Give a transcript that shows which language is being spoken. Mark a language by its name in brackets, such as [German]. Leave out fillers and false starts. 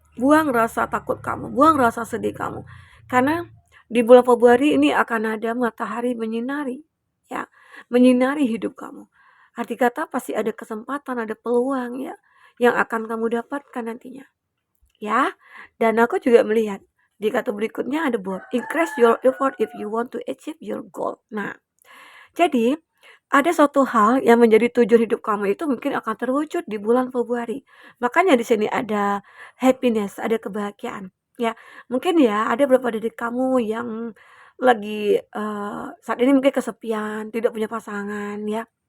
[Indonesian] Buang rasa takut kamu, buang rasa sedih kamu. Karena di bulan Februari ini akan ada matahari menyinari ya, menyinari hidup kamu. Arti kata pasti ada kesempatan, ada peluang ya yang akan kamu dapatkan nantinya. Ya. Dan aku juga melihat di kartu berikutnya ada board. [English] Increase your effort if you want to achieve your goal. [Indonesian] Nah, jadi ada suatu hal yang menjadi tujuan hidup kamu itu mungkin akan terwujud di bulan Februari. Makanya di sini ada happiness, ada kebahagiaan. Ya, mungkin ya ada beberapa dari kamu yang lagi saat ini mungkin kesepian, tidak punya pasangan ya.